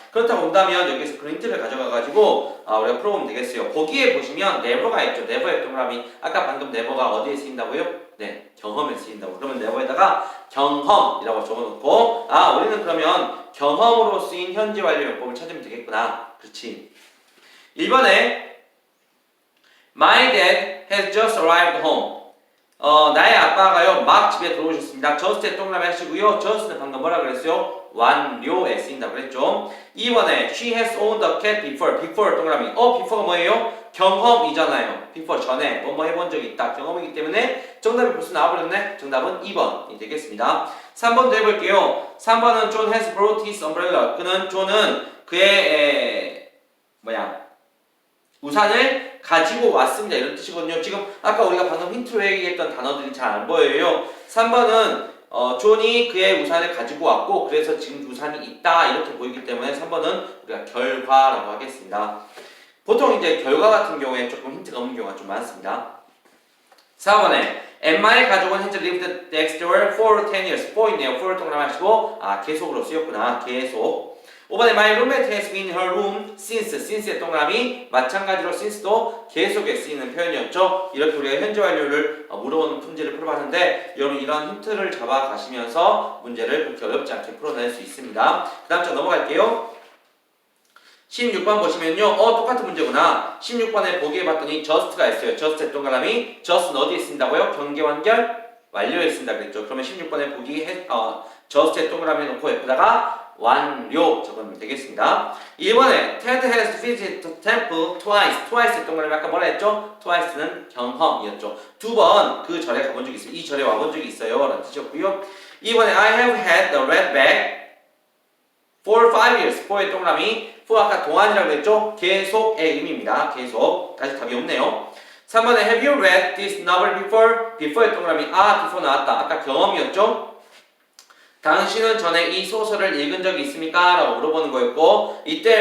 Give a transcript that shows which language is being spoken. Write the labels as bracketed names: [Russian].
[Korean] 그렇다고 본다면 여기서 그 힌트를 가져가 가지고 우리가 풀어보면 되겠어요. 거기에 보시면 never가 있죠. never의 동그라미 아까 방금 never가 어디에 쓰인다고요? 네, 경험에 쓰인다고. 그러면 never에다가 경험이라고 적어놓고 우리는 그러면 경험으로 쓰인 현재 완료 용법을 찾으면 되겠구나. 그렇지. [English] 1번에 My dad has just arrived home. [Korean] 나의 아빠가요 막 집에 들어오셨습니다. just에 동그라미 하시고요. just는 방금 뭐라 그랬어요? 완료에 쓰인다고 그랬죠. [English] 2번에 she has owned a cat before. [Korean] before 동그라미. before가 뭐예요? 경험이잖아요. before 전에 뭐 해본 적이 있다. 경험이기 때문에 정답이 벌써 나와버렸네. 정답은 2번이 되겠습니다. 3번도 해볼게요. [English] 3번은 John has brought his umbrella. [Korean] 존은 그의 우산을 가지고 왔습니다. 이런 뜻이거든요. 지금 아까 우리가 방금 힌트로 얘기했던 단어들이 잘 안 보여요. 3번은 존이 그의 우산을 가지고 왔고 그래서 지금 우산이 있다 이렇게 보이기 때문에 3번은 우리가 결과라고 하겠습니다. 보통 이제 결과 같은 경우에 조금 힌트가 없는 경우가 좀 많습니다. 4번에 엠마의 가족은 현재 [English] lived next door for 10 years. [Korean] for 있네요. for 동그라미 하시고 계속으로 쓰였구나. 계속. [English] 5번에 my roommate has been in her room since. [Korean] since의 동그라미 마찬가지로 since도 계속에 쓰이는 표현이었죠. 이렇게 우리가 현재 완료를 물어보는 문제를 풀어봤는데 여러분 이런 힌트를 잡아가시면서 문제를 그렇게 어렵지 않게 풀어낼 수 있습니다. 그 다음 장 넘어갈게요. 16번 보시면요. 똑같은 문제구나. 16번에 보기에 봤더니 just가 있어요. just의 동그라미. just는 어디에 있습니다고요? 경계 완결 완료에 있습니다. 그랬죠. 그러면 16번에 보기 just의 동그라미 놓고 옆에다가 완료 적으면 되겠습니다. [English] 1번에 Ted has visited the temple twice. [Korean] twice의 동그라미 아까 뭐라 했죠? twice는 경험이었죠. 두 번 그 절에 가본 적이 있어요. 이 절에 와본 적이 있어요. 라는 뜻이었고요. [English] 2번에 I have had the red bag for 5 years. [Korean] for의 동그라미. for 아까 동안이라고 했죠? 계속의 의미입니다. 계속. 다시 답이 없네요. [English] 3번에 have you read this novel before? [Korean] before의 동그라미. before 나왔다. 아까 경험이었죠? 당신은 전에 이 소설을 읽은 적이 있습니까? 라고 물어보는 거였고 이때